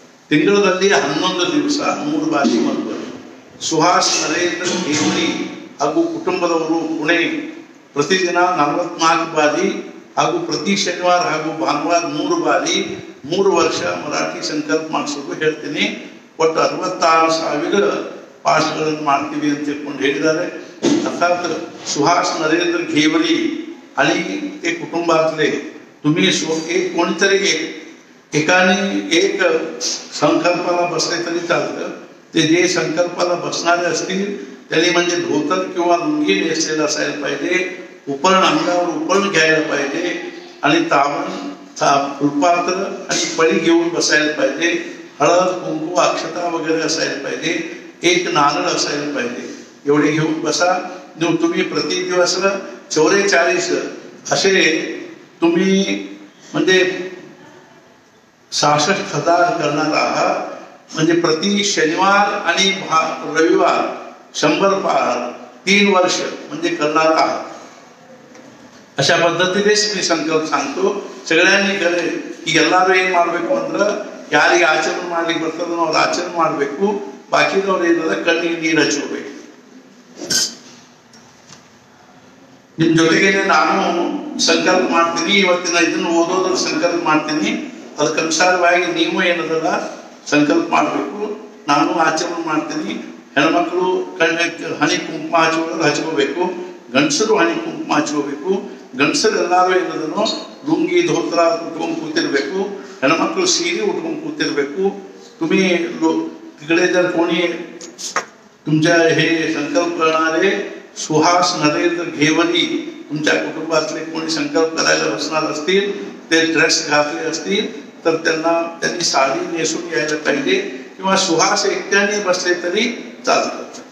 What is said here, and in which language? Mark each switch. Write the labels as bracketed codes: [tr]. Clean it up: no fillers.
[kn] ತಿಂಗಳಲ್ಲಿ 11 ದಿವಸ 100 ಬಾರಿ 1 ವರ್ಷ. ಸುಹಾಸ್ ನರೇಂದ್ರ ದೇವಳಿ ಹಾಗೂ ಕುಟುಂಬದವರು ಪುಣೆ ಪ್ರತಿದಿನ 44 ಬಾರಿ ಹಾಗೂ ಪ್ರತಿ ಶನಿವಾರ ಹಾಗೂ ಭಾನುವಾರ 3 ಬಾರಿ 3 ವರ್ಷ ಮರಾಠಿ ಸಂಕಲ್ಪ ಮಾಡಿಸೋದು ಹೇಳ್ತೀನಿ. ಒಟ್ಟು 66,000 ಪಾಠಗಳನ್ನು ಮಾಡ್ತೀವಿ ಅಂತ ತಿಳ್ಕೊಂಡು ಹೇಳಿದ್ದಾರೆ. [mr] अर्थात सुहास नरेंद्र घेवरी आणि एक कुटुंबातले तुम्ही एक कोणीतरी एकाने एक संकल्पाला बसले तरी चालतं. ते जे संकल्पाला बसणारे असतील त्यांनी म्हणजे धोतर किंवा लुंगी नेसलेलं असायला पाहिजे. उपरण अंगावर उपरण घ्यायला पाहिजे आणि तावण फुलपात्र आणि पळी घेऊन बसायला पाहिजे. हळद कुंकू अक्षता वगैरे असायला पाहिजे. एक नारळ असायला पाहिजे. एवढे घेऊन बसा. तुम्ही प्रति दिवस 44 असे तुम्ही म्हणजे 66,000 करणार आहात. म्हणजे प्रति शनिवार आणि रविवार 100 पार 3 वर्ष म्हणजे करणार आहात. अशा पद्धतीनेच मी संकल्प सांगतो. सगळ्यांनी करे की [kn] ಎಲ್ಲರೂ ಏನು ಮಾಡಬೇಕು ಅಂದ್ರೆ ಯಾರಿಗೆ ಆಚರಣೆ ಮಾಡ್ಲಿಕ್ಕೆ ಬರ್ತದೋ ಅವ್ರು ಆಚರಣೆ ಮಾಡಬೇಕು. ಬಾಕಿದವ್ರು ಏನದ ಕಣ್ಣಿಗೆ ನೀರು ಹಚ್ಚಬೇಕು. ನಿಮ್ಮ ಜೊತೆಗೆ ನಾನು ಸಂಕಲ್ಪ ಮಾಡ್ತೀನಿ. ಇವತ್ತಿನ ಇದನ್ನು ಓದೋದ್ರ ಸಂಕಲ್ಪ ಮಾಡ್ತೀನಿ. ಅದಕ್ಕನುಸಾರವಾಗಿ ನೀವು ಏನದಲ್ಲ ಸಂಕಲ್ಪ ಮಾಡಬೇಕು. ನಾನು ಆಚರಣೆ ಮಾಡ್ತೀನಿ. ಹೆಣ್ಮಕ್ಳು ಹನಿ ಕುಂಕುಮ ಹಚ್ಕೋಬೇಕು. ಗಂಡಸರು ಹನಿ ಕುಂಕುಮ ಹಚ್ಕೋಬೇಕು. ಗಂಡಸರು ಎಲ್ಲರೂ ಏನದನ್ನು ಲುಂಗಿ [mr] धोतर उठवून [kn] ಕೂತಿರ್ಬೇಕು. ಹೆಣ್ಮಕ್ಳು ಸೀರೆ उठवून ಕೂತಿರ್ಬೇಕು. [mr] तुम्ही तिकडे जर कोणी तुमच्या हे संकल्प करणारे सुहास नरेंद्र घेवरी तुमच्या कुटुंबातले कोणी संकल्प करायला बसणार असतील, ते ड्रेस घातले असतील तर त्यांनी साडी नेसून यायला पाहिजे किंवा सुहास एकट्याने बसले तरी चालतं.